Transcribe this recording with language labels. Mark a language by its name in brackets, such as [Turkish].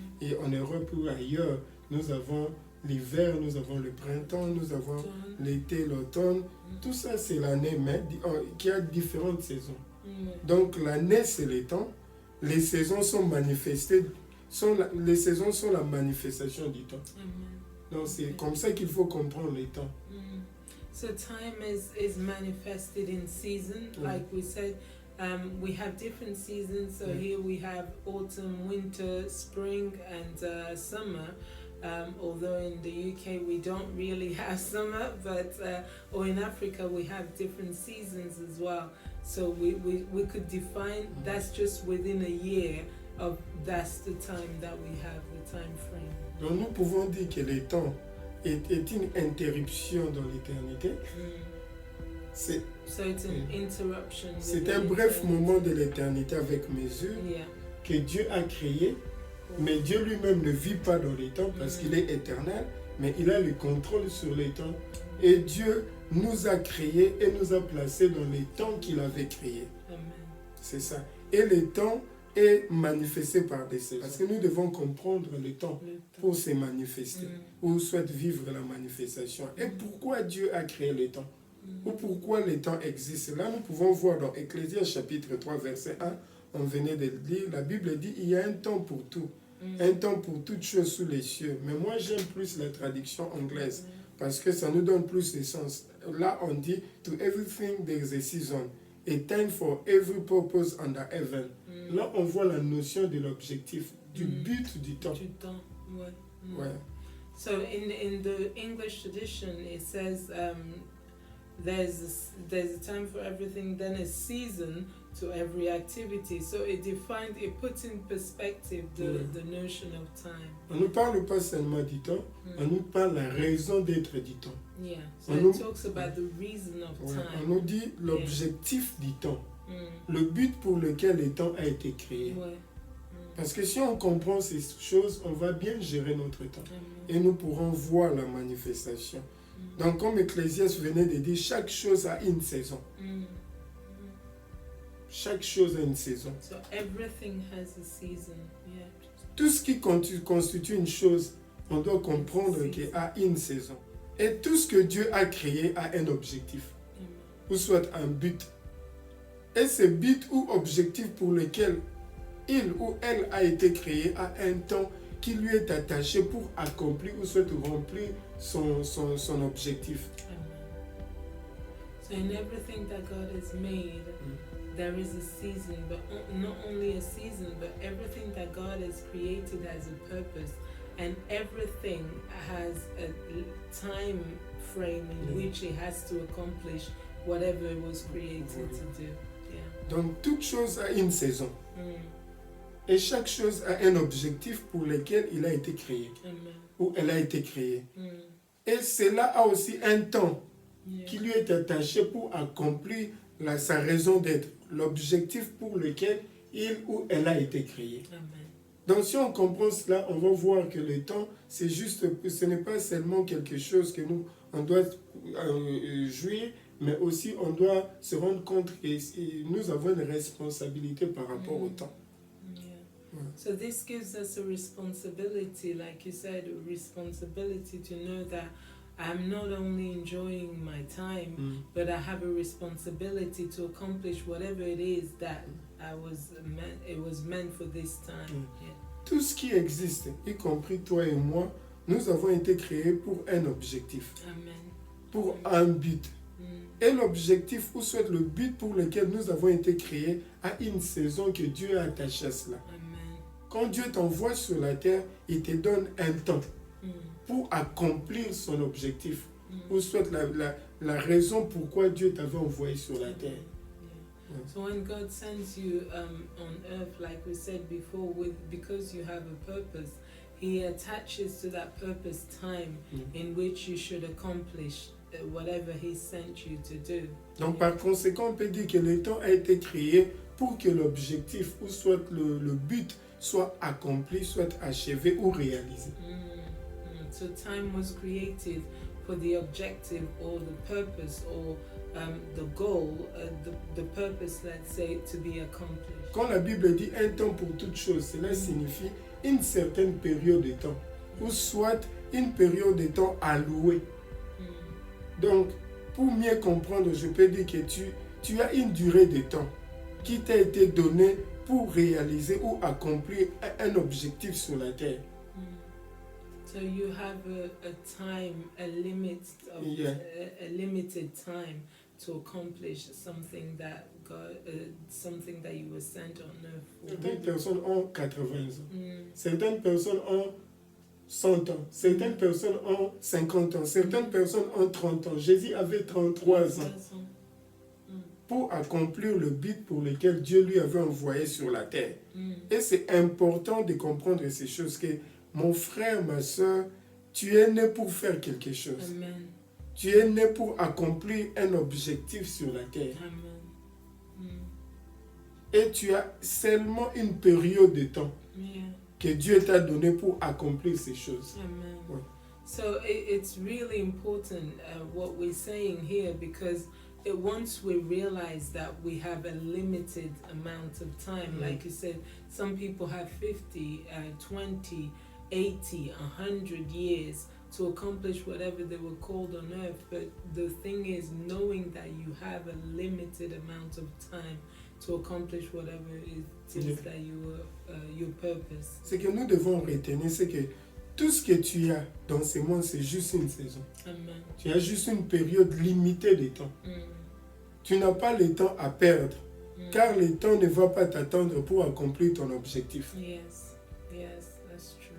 [French] Et en Europe ou ailleurs, nous avons l'hiver, nous avons le printemps, nous avons l'été, l'automne. Tout ça c'est l'année, mais qui a différentes saisons. Donc l'année c'est le temps. Les saisons sont manifestées, les saisons sont la manifestation du temps. Donc c'est comme ça qu'il faut comprendre les temps. [English] So time is manifested in season, like we said. We have different seasons. So here we have autumn, winter, spring, and summer. Although in the UK we don't really have summer, but or in Africa we have different seasons as well. So we could define that's just within a year of that's the time that we have, the time frame. [French] Donc nous pouvons dire que le temps est une interruption dans l'éternité. [English] So it's an interruption. [French] C'est un bref moment de l'éternité avec mesure que Dieu a créé, mais Dieu lui-même ne vit pas dans les temps parce qu'il est éternel, mais il a le contrôle sur les temps. Et Dieu nous a créés et nous a placés dans les temps qu'il avait créés. C'est ça. Et le temps est manifesté par des saisons. Parce que nous devons comprendre le temps pour se manifester, ou soit vivre la manifestation. Et pourquoi Dieu a créé le temps? Ou pourquoi le temps existe? Là, nous pouvons voir dans Ecclésiaste chapitre 3, verset 1, on venait de le lire, la Bible dit il y a un temps pour tout. Un temps pour toutes choses sous les cieux. Mais moi, j'aime plus la traduction anglaise parce que ça nous donne plus de sens. Là, on dit [English] to everything there is a season, a time for every purpose under heaven. [French] Là, on voit la notion de l'objectif, du but du temps. Ouais. [English] So in the English tradition, it says there's a time for everything, then a season to every activity. So it puts in perspective the notion of time. [French] On ne parle pas seulement du temps, on nous parle de la raison d'être du temps. [English] Yeah, so it talks about the reason of time. [French] On nous dit l'objectif du temps, le but pour lequel le temps a été créé. Parce que si on comprend ces choses, on va bien gérer notre temps. Et nous pourrons voir la manifestation. Donc comme Ecclésiaste venait de dire, chaque chose a une saison. Chaque chose a une saison. [English] So everything has a season. Yeah. [French] Tout ce qui constitue une chose, on doit comprendre qu'il a une saison. Et tout ce que Dieu a créé a un objectif. Ou soit un but. Et ce but ou objectif pour lequel il ou elle a été créé a un temps qui lui est attaché pour accomplir ou soit remplir son objectif. [English] So in everything that God has made, there is a season, but not only a season, but everything that God has created has a purpose, and everything has a time frame in which it has to accomplish whatever it was created to do. Yeah. [French] Donc toute chose a une saison. Et chaque chose a un objectif pour lequel il a été créé. Ou elle a été créée. Et cela a aussi un temps qui lui est attaché pour accomplir sa raison d'être, l'objectif pour lequel il ou elle a été créé. Donc si on comprend cela, on va voir que le temps, c'est juste, ce n'est pas seulement quelque chose que on doit jouir, mais aussi on doit se rendre compte que nous avons une responsabilité par rapport au temps. [English] So this gives us a responsibility, like you said, a responsibility to know that I'm not only enjoying my time, but I have a responsibility to accomplish whatever it is that it was meant for this time. Yeah. [French] Tout ce qui existe, y compris toi et moi, nous avons été créés pour un objectif, Amen. pour un but. Et l'objectif, ou soit le but pour lequel nous avons été créés, a une saison que Dieu a attachée à cela. Amen. Quand Dieu t'envoie sur la terre, il te donne un temps pour accomplir son objectif, ou soit la raison pourquoi Dieu t'avait envoyé sur la terre. [English] Yeah. So when God sends you on earth, like we said before, because you have a purpose, He attaches to that purpose time in which you should accomplish whatever He sent you to do. [French] Donc par conséquent, on peut dire que le temps a été créé pour que l'objectif, ou soit le but, soit accompli, soit achevé ou réalisé. [English] So time was created for the objective or the purpose or the goal, the purpose, let's say, to be accomplished. [French] Quand la Bible dit un temps pour toute chose, cela signifie une certaine période de temps, ou soit une période de temps allouée. Donc, pour mieux comprendre, je peux dire que tu as une durée de temps qui t'a été donnée pour réaliser ou accomplir un objectif sur la terre. [English] So you have a time, a limit of a limited time to accomplish something that something that you were sent on earth for. [French] Certaines personnes ont 80 ans, certaines personnes ont 100 ans, certaines personnes ont 50 ans, certaines personnes ont 30 ans. Jésus avait 33 ans pour accomplir le but pour lequel Dieu lui avait envoyé sur la terre. Et c'est important de comprendre ces choses, que mon frère, ma soeur, tu es né pour faire quelque chose. Amen. Tu es né pour accomplir un objectif sur la terre. Amen. Et tu as seulement une période de temps que Dieu t'a donné pour accomplir ces choses. Amen. Ouais. [English] So it's really important what we're saying here, because once we realize that we have a limited amount of time, like you said, some people have 50, 20, 80, 100 years to accomplish whatever they were called on earth. But the thing is, knowing that you have a limited amount of time to accomplish whatever it is that your purpose. [French] Ce que nous devons retenir, c'est que tout ce que tu as dans ce monde, c'est juste une saison. Amen. Tu as juste une période limitée de temps. Tu n'as pas le temps à perdre, car le temps ne va pas t'attendre pour accomplir ton objectif. [English] Yes, that's true.